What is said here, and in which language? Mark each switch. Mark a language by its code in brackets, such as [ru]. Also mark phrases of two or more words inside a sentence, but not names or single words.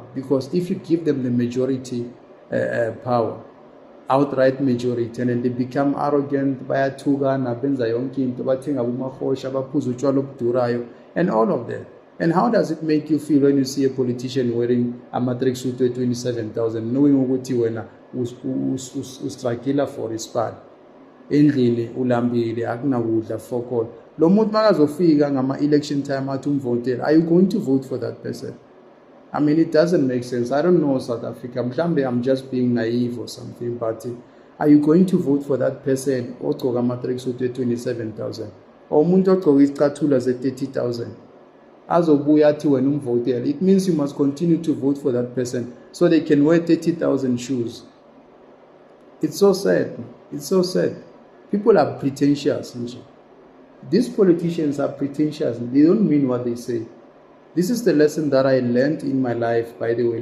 [en] Because if you give them the majority power, outright majority, and then they become arrogant, and all of that. And how does it make you feel when you see a politician wearing a matrix suit at 27,000, knowing what you struggle for his part? [nd] Endlini ulambile akunakudla fokol. Lo muntu makazofika ngama [en] election time [nd] athi umvotela, [en] are you going to vote for that person? I mean, it doesn't make sense. I don't know South Africa. I'm just being naive or something, but are you going to vote for that person ogcoka matrix suit at 27,000? [nd] Or umuntu ogcoka izicathulo ze 30,000? Azobuya athi wena umvotela. [en] It means you must continue to vote for that person so they can wear 30,000 shoes. It's so sad. It's so sad. People are pretentious. These politicians are pretentious. They don't mean what they say. This is the lesson that I learned in my life, by the way.